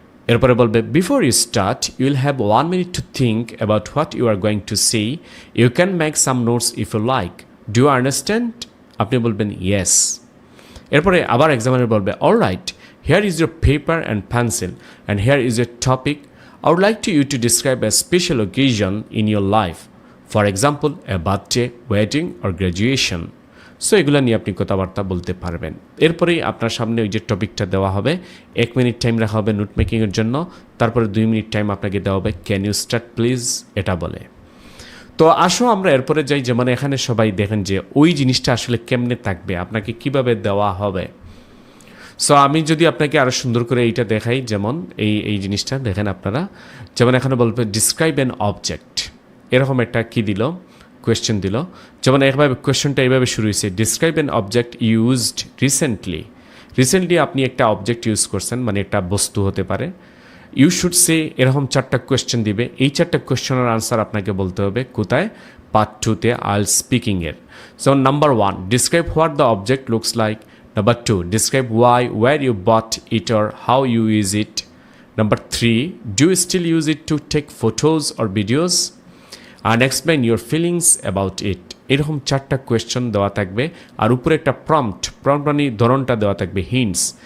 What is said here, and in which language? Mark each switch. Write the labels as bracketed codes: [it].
[bn] এরপরে বলবে, [en] Before you start you will have 1 minute to think about what you are going to say. You can make some notes if you like. Do you understand? [bn] আপনি বলবেন yes. এরপরে আবার examiner বলবে, [en] All right, here is your paper and pencil and here is your topic. I would like to you to describe a special occasion in your life. For example, a birthday, wedding or graduation. [bn] So এগুলো নিয়ে আপনি কথাবার্তা বলতে পারবেন। এরপরেই আপনার সামনে ওই যে টপিকটা দেওয়া হবে, 1 মিনিট টাইম রাখা হবে নোট মেকিংয়ের জন্য। তারপরে 2 মিনিট টাইম আপনাকে দেওয়া হবে [en] can you start please, [bn] এটা বলে। তো আসো আমরা এরপরে যাই। যেমন এখানে সবাই দেখেন যে ওই জিনিসটা আসলে কেমনে থাকবে, আপনাকে কিভাবে দেওয়া হবে। সো আমি যদি আপনাকে আরও সুন্দর করে এইটা দেখাই, যেমন এই জিনিসটা দেখেন আপনারা। যেমন এখানে বলবে [en] describe an object, [bn] এরকম একটা কি দিল, কোয়েশ্চেন দিল। যেমন এইভাবে কোয়েশ্চেনটা এইভাবে শুরু হয়েছে, [en] describe an object used recently [bn] আপনি একটা অবজেক্ট ইউজ করছেন, মানে একটা বস্তু হতে পারে। [en] you should say, [bn] এরকম 4টা কোয়েশ্চেন দিবে। এই 4টা কোয়েশ্চেনের আনসার আপনাকে বলতে হবে কোথায়, পার্ট 2-তে IELTS স্পিকিংয়ের। [en] যেমন number 1, describe what the object looks like. Number 2, describe why, where you bought it or how you use it. Number 3, do you still use it to take photos or videos? And explain your feelings about it. [bn] এরকম 4টা question দেওয়া থাকবে, আর উপরে একটা prompt মানে ধরনটা দেওয়া থাকবে, হিন্টস।